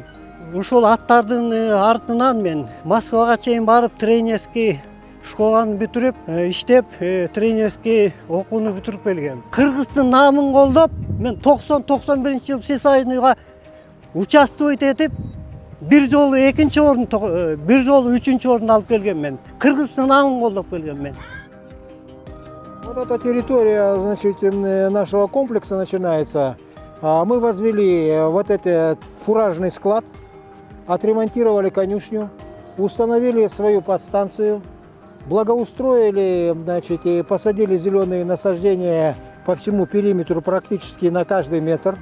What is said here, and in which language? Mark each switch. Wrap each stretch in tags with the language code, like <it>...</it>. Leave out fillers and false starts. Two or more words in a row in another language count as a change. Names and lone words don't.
<ky>Ушул аттардын артынан мен Москвага чейин барып тренерский школаны бүтүрүп, иштеп, тренерский окууну бүтүрүп келгем. Кыргыздын наамын колдоп, мен 90-91</ky> <ru>всесоюзныйга участвовать</ru> <ky>этип, бир жолу экинчи орун, бир жолу үчүнчү орун алып келгем мен. Кыргыздын наамын колдоп келгем мен.</ky> <ru>Вот эта территория, нашего комплекса начинается. Мы возвели вот этот фуражный склад, отремонтировали конюшню, установили свою подстанцию, благоустроили, и посадили зеленые насаждения по всему периметру практически на каждый метр.</ru>